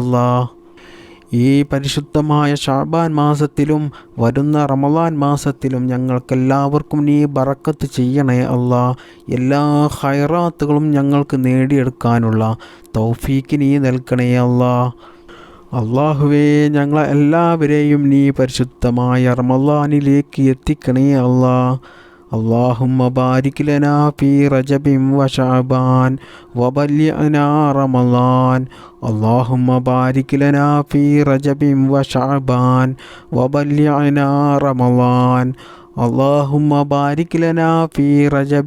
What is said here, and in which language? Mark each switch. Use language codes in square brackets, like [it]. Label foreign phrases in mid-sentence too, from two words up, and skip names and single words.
[ml] ഈ പരിശുദ്ധമായ ശഅബാൻ മാസത്തിലും വരുന്ന റമളാൻ മാസത്തിലും ഞങ്ങൾക്കെല്ലാവർക്കും നീ ബറക്കത്ത് ചെയ്യണേ എല്ലാ ഖൈറാത്തുകളും ഞങ്ങൾക്ക് നേടിയെടുക്കാനുള്ള തൗഫീഖ് നീ നൽകണേ അല്ലാഹുവേ, ഞങ്ങളെ എല്ലാവരെയും നീ പരിശുദ്ധമായ റമളാനിലേക്ക് എത്തിക്കണേ [ar] اللهم بارك لنا في رجب وشعبان وبلغنا رمضان اللهم بارك لنا في رجب وشعبان وبلغنا رمضان اللهم بارك لنا في رجب